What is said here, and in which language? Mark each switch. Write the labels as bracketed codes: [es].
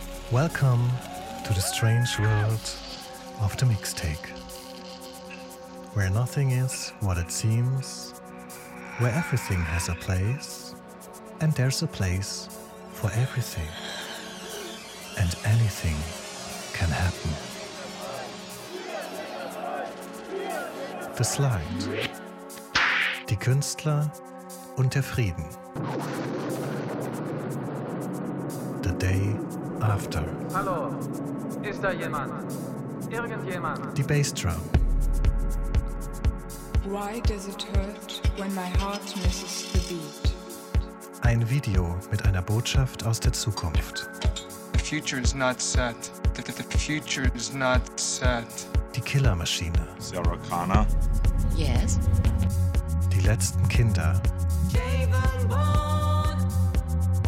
[en] Welcome to the strange world of the mixtape, where nothing is what it seems, where everything has a place, and there's a place for everything, and anything can happen. The Slide, [de] die Künstler und der Frieden. [en] The Day After. [de] Hallo, ist da jemand? Irgendjemand? Die Bassdrum. [en] Why does it hurt when my heart misses the beat? [de] Ein Video mit einer Botschaft aus der Zukunft. [en] The future is not set. The future is not set. [de] Die Killermaschine. Sarah Connor. [en] Yes. [de] Die letzten Kinder. Javon Bond.